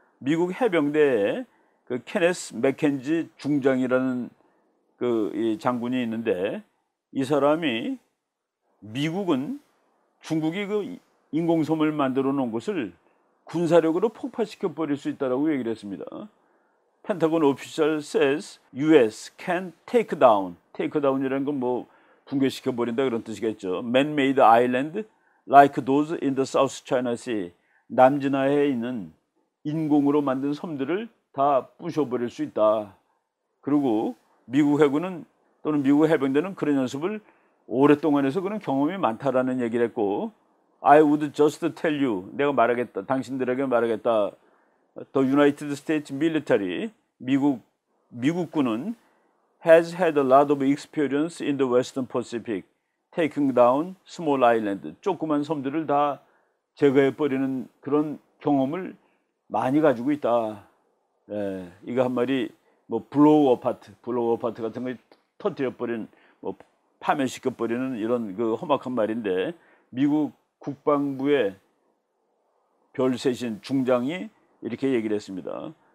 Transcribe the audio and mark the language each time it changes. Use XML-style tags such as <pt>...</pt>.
<ko>미국 해병대에 그 케네스 맥켄지 중장이라는 이 장군이 있는데, 이 사람이 미국은 중국이 그 인공섬을 만들어 놓은 것을 군사력으로 폭파시켜 버릴 수 있다라고 얘기를 했습니다. 펜타곤 오피셜</ko> <en>says US can take down</en> <ko>이라는 건 붕괴시켜 버린다 그런 뜻이겠죠.</ko> <en>Man-made island like those in the South China Sea.</en> <ko>남진해에 있는 인공으로 만든 섬들을 다 부셔버릴 수 있다. 그리고 미국 해군은 또는 미국 해병대는 그런 연습을 오랫동안 해서 그런 경험이 많다라는 얘기를 했고,</ko> <en>I would just tell you,</en> <ko>내가 말하겠다, 당신들에게 말하겠다.</ko> <en>The United States military,</en> <ko>미국군은</ko> <en>has had a lot of experience in the Western Pacific, taking down small island.</en> <ko>조그만 섬들을 다 제거해버리는 그런 경험을 많이 가지고 있다. 이거 한 말이 블로우 어파트 같은 걸 터뜨려버리는, 파멸시켜버리는 이런 그 험악한 말인데, 미국 국방부의 별세신 중장이 이렇게 얘기를 했습니다.</ko>